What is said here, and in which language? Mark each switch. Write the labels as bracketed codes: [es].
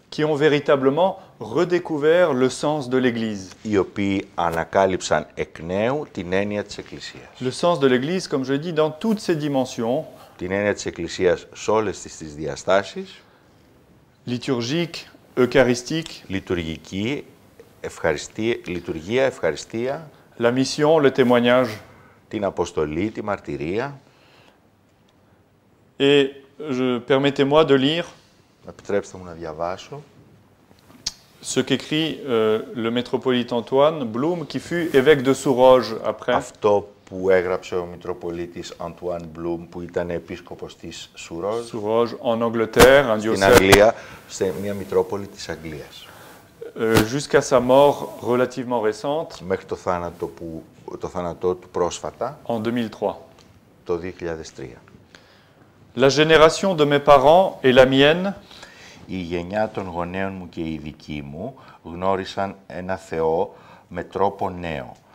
[fr] Qui ont véritablement redécouvert le sens de l'Église. [el] Οι οποίοι ανακάλυψαν εκ νέου την έννοια της Εκκλησίας. [fr] Le sens de l'Église, comme je dis, dans toutes ses dimensions. [el] Την έννοια της Εκκλησίας σε όλες τις διαστάσεις. [fr] Liturgique, eucharistique. [el] Λειτουργική, λειτουργία, ευχαριστία. [fr] La mission, le témoignage. [el] Την αποστολή, τη μαρτυρία. [fr] Et permettez-moi de lire. [el] Επιτρέψτε μου να διαβάσω. [fr] Ce qu'écrit le métropolite Antoine Blum, qui fut évêque de Souroge après. [el] Αυτό που έγραψε ο Μητροπολίτης Antoine Blum, που ήταν επίσκοπος της Souroge. [fr] Souroge, en Angleterre, un diocèse. [el] Στην Αγγλία, σε μια Μητρόπολη της Αγγλίας. [fr] Jusqu'à sa mort relativement récente. [el] Μέχρι το θάνατό του πρόσφατα. [fr] En 2003. [el] Το 2003. [fr] La génération de mes parents et la mienne. [el] Η γενιά των γονέων μου και η δική μου γνώρισαν ένα Θεό με τρόπο νέο.